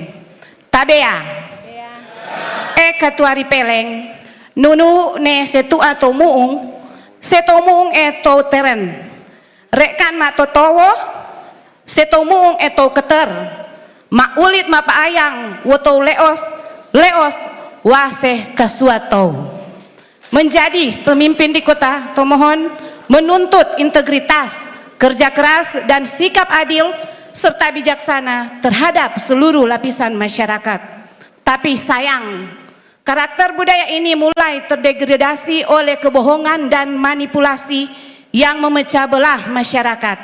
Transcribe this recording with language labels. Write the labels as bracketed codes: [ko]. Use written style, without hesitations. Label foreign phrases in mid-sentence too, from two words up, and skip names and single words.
[tom] Tabea, Ketuari Peleng, Nunu ne setu atau muung, setomuung to teren, rekan ma totowo, setomuung to keter, ma ulit ma paayang, woto leos, waseh kasuatau. [id] Menjadi pemimpin di Kota Tomohon menuntut integritas, kerja keras, dan sikap adil serta bijaksana terhadap seluruh lapisan masyarakat. Tapi sayang, karakter budaya ini mulai terdegradasi oleh kebohongan dan manipulasi yang memecah belah masyarakat.